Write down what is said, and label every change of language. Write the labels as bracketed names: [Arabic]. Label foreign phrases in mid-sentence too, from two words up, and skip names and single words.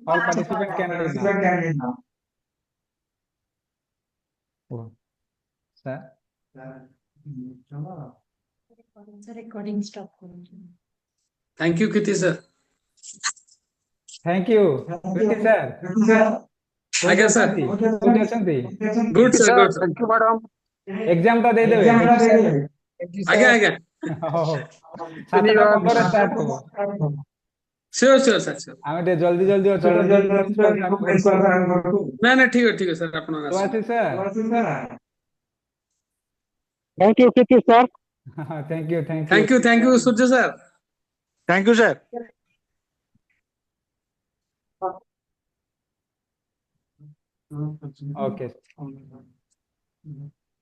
[English] All participants can read now. Oh. Sir. Recording stop. Thank you, Kriti sir. Thank you. Kriti sir. [Odia] Aଜ୍ଞା sir. କୋଉଠି ଅଛନ୍ତି? [English] Good sir, good sir. Thank you madam. [Odia] Exam ଟା ଦେଇଦେବେ। ଆଜ୍ଞା ଆଜ୍ଞା। ହଉ। 7:15 start ହବ। [English] Sure sure sir, sure. [Odia] ଆମେ ଟିକେ ଜଲ୍ଦି ଜଲ୍ଦି ଅଛୁ ତ ନାଇଁ ନାଇଁ ଠିକ ଅଛି sir, ଆପଣ ଆସନ୍ତୁ। ସୁଭାଷିଷ sir. [English] Thank you, Kriti sir. Thank you, thank you. Thank you, thank you, Surya sir. Thank you, sir. Okay.